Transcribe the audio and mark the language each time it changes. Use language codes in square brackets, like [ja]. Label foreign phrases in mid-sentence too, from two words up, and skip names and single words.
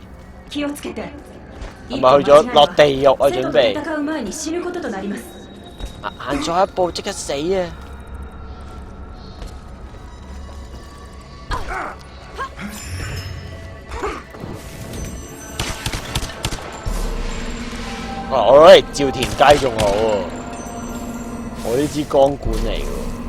[ja] 気をつけて。 [yue] 係咪去咗落地獄啊？準備。 [ja] 戦う前に死ぬこととなります。 [yue] 行錯一步即刻死啊！我攞嚟照田雞仲好喎，我呢支光管嚟嘅。